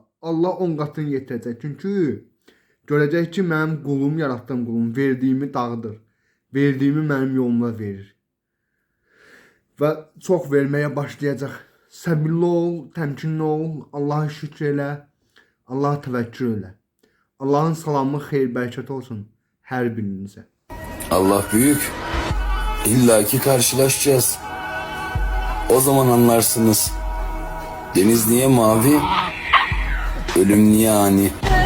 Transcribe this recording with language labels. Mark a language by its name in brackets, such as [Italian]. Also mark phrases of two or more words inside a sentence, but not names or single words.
[Azerbaijani] Allah 10 qatını yetirəcək. Çünki görəcək ki, mənim qulum, yaratdığım qulum verdiyimi dağıdır. Verdiyimi mənim yoluma verir. Və çox verməyə başlayacaq. Səbirli ol, təmkinli ol, Allah'a şükür elə, Allah'a təvəkkül elə. Allah'ın salamı, xeyir, bərəkət olsun hər birinizə. [Turkish] Allah büyük. İlla ki karşılaşacağız. O zaman anlarsınız. Deniz niye mavi? Ölüm niye ani?